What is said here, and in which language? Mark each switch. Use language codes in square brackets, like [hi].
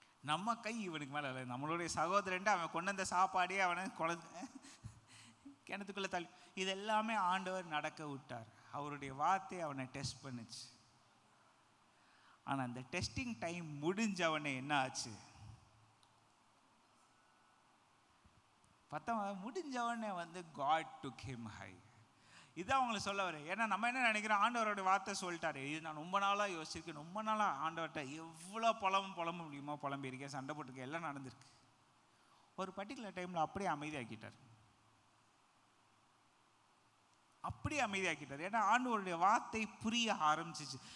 [ta] நம்ம கை இவனுக்கு மேலே இல்லை. நம்மளுடைய சகோதரன்ட்டு அவன் கொண்டு வந்த சாப்பாடே அவனை கிணத்துக்குள்ளே தள்ளி இது எல்லாமே ஆண்டவர் நடக்க விட்டார். அவருடைய வார்த்தை அவனை டெஸ்ட் பண்ணுச்சு. ஆனால் அந்த டெஸ்டிங் டைம் முடிஞ்சவனே என்ன ஆச்சு? முடிஞ்சவனே வந்து [en] God took him high. [ta] இதான் அவங்களுக்கு சொல்ல வரேன். ஏன்னா நம்ம என்ன நினைக்கிறோம், ஆண்டவரோட வார்த்தை சொல்லிட்டாரு, இது நான் ரொம்ப நாளாக யோசிச்சிருக்கேன், ரொம்ப நாளாக ஆண்டவர்கிட்ட எவ்வளோ புலம்ப முடியுமோ புலம்பியிருக்கேன், சண்டை போட்டிருக்கேன், எல்லாம் நடந்திருக்கு. ஒரு பர்டிகுலர் டைமில் அப்படியே அமைதியாக்கிட்டார். அப்படியே அமைதியாக்கிட்டார். ஏன்னா ஆண்டவருடைய வார்த்தை புரிய ஆரம்பிச்சிச்சு.